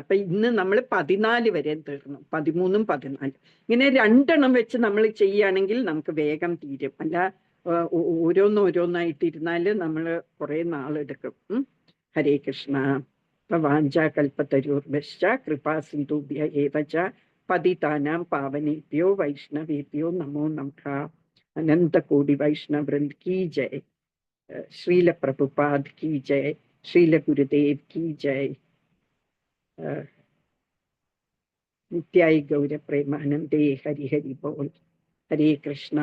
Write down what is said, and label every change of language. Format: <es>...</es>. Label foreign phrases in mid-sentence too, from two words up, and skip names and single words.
<ml>അപ്പൊ ഇന്ന് നമ്മൾ 14 വരെ തീർന്നു, 13ഉം 14. ഇങ്ങനെ 2 എണ്ണം വെച്ച് നമ്മൾ ചെയ്യുകയാണെങ്കിൽ നമുക്ക് വേഗം തീരും. അല്ല ഓരോന്നായിട്ടിരുന്നാല് നമ്മൾ കുറെ നാളെടുക്കും.</ml> <sa>ഹരേ കൃഷ്ണ. വാഞ്ചാകൽപതരുർഭശ്ച കൃപാസിന്ധുഭ്യ ഏവ ച പതിതാനാം പാവനേഭ്യോ വൈഷ്ണവേഭ്യോ നമോ നമഃ.</sa> <hi>अनन्तकोटि वैष्णवृन्द की जय. श्रील प्रभुपाद की जय। श्रील गुरुदेव की जय.</hi> <bn>নিতাই গৌর প্রেমানন্দে. হরি হরি বোল.</bn> <sa>ഹരേ കൃഷ്ണ.</sa>